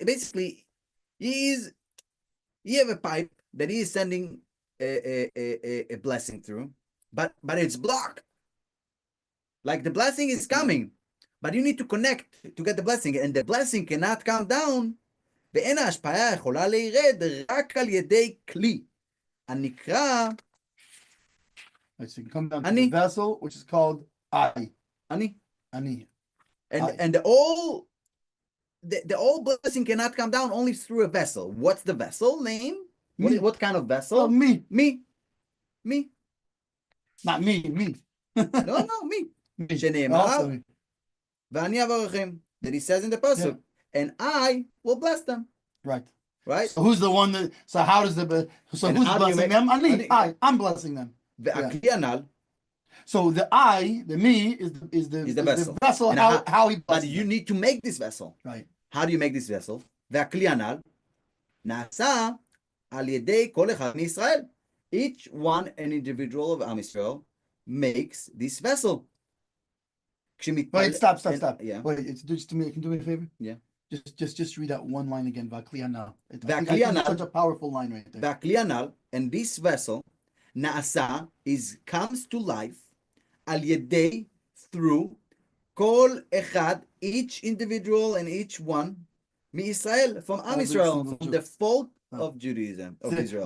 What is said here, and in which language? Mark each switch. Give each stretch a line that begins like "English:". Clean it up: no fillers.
English: Basically, he have a pipe that he is sending a blessing through, but it's blocked. Like the blessing is coming, but you need to connect to get the blessing, and the blessing cannot come down.
Hebrew: ואין ההשפעה יכולה לירד רק על ידי כלי הנקרא.
English: So you can come down to the vessel, which is called I. Ani. And the all blessing cannot come down only through a vessel. What's the vessel name? What kind of vessel? Oh, me. Not me. Me. No, me.
Hebrew: שנאמר, ואני אברכם.
English: That he says in the pasuk, and I will bless them. Right. So who's the one that? So how does who's blessing them? I'm blessing them.
Hebrew: והכלי הנ"ל.
English: So the me is the vessel. How he. But you need to make this vessel. Right. How do you make this vessel?
Hebrew: והכלי הנ"ל נעשה על ידי כל אחד מישראל.
English: Each one, an individual of Am Yisrael, makes this vessel. Wait, stop. Yeah. Wait, just to me. Can you do me a favor? Yeah. Just read that one line again. V'akli hanal. It's such a powerful line right there. V'akli hanal, and this vessel, naasa, comes to life, al yedei, through, kol echad, each individual and each one, mi Israel, from Am Yisrael, from the folk of Judaism, of Israel.